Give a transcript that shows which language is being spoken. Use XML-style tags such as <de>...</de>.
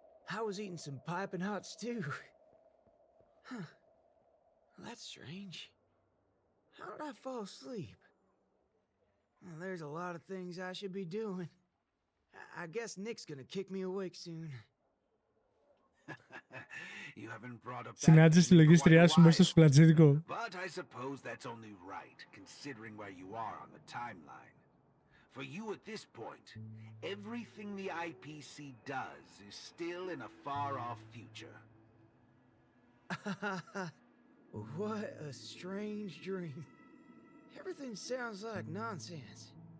<en>I was eating some piping hot stew. Huh. That's strange. How did I fall asleep? Well, there's a lot of things I should be doing. I guess Nick's gonna kick me awake soon. You haven't brought up that</en> <el>Συνάντησε τη λογίστριά σου μέσα στο σουβλατζίδικο.</el> <en>But I suppose that's only right, considering where you are on the timeline. For you at this point, everything the IPC does is still in a far-off future. What a strange dream. Everything sounds like nonsense.</en>